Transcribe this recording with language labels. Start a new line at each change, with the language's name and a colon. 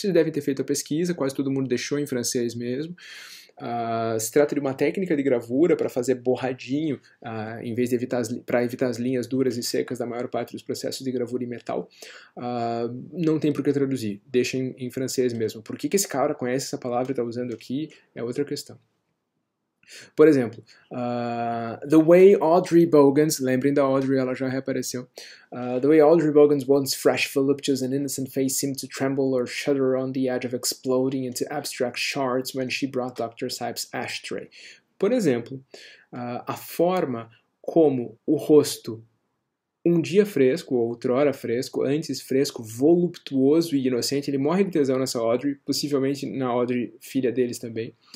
Portuguese: Vocês devem ter feito a pesquisa, quase todo mundo deixou em francês mesmo. Se trata de uma técnica de gravura para fazer borradinho, em vez de para evitar as linhas duras e secas da maior parte dos processos de gravura em metal. Não tem por que traduzir, deixa em francês mesmo. Por que esse cara conhece essa palavra e está usando aqui é outra questão. Por exemplo,
English: The Way Audrey Bogans,
Portuguese: lembrem da Audrey, ela já reapareceu.
English: The way Audrey Bogans' once fresh, voluptuous and innocent face seemed to tremble or shudder on the edge of exploding into abstract shards when she brought Dr. Sipes' ashtray.
Portuguese: Por exemplo, a forma como o rosto, um dia fresco, ou outrora fresco, antes fresco, voluptuoso e inocente, ele morre de tesão nessa Audrey, possivelmente na Audrey, filha deles também.